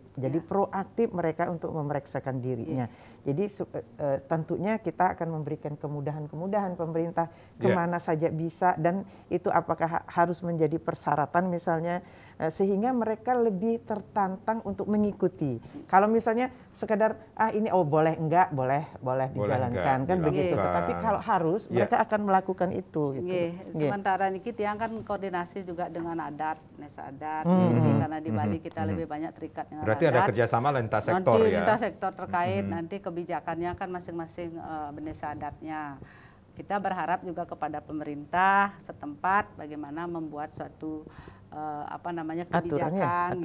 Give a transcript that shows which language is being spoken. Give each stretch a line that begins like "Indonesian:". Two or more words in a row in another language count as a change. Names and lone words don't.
Indonesian: Jadi proaktif mereka untuk memeriksakan dirinya. Jadi tentunya kita akan memberikan kemudahan-kemudahan pemerintah kemana saja bisa, dan itu apakah harus menjadi persyaratan misalnya sehingga mereka lebih tertantang untuk mengikuti. Kalau misalnya sekedar ini boleh enggak, boleh dijalankan kan begitu. dilakukan. Tetapi kalau harus mereka akan melakukan itu gitu. Nggih, sementara
Balinese: niki tiang
Indonesian: kan koordinasi juga dengan adat, desa adat. Jadi karena di Bali kita lebih banyak terikat dengan Berarti adat. ada kerjasama lintas sektor Nanti ya. lintas sektor terkait, nanti kebijakannya kan masing-masing desa adatnya. Kita berharap juga kepada pemerintah setempat bagaimana membuat suatu kebijakan,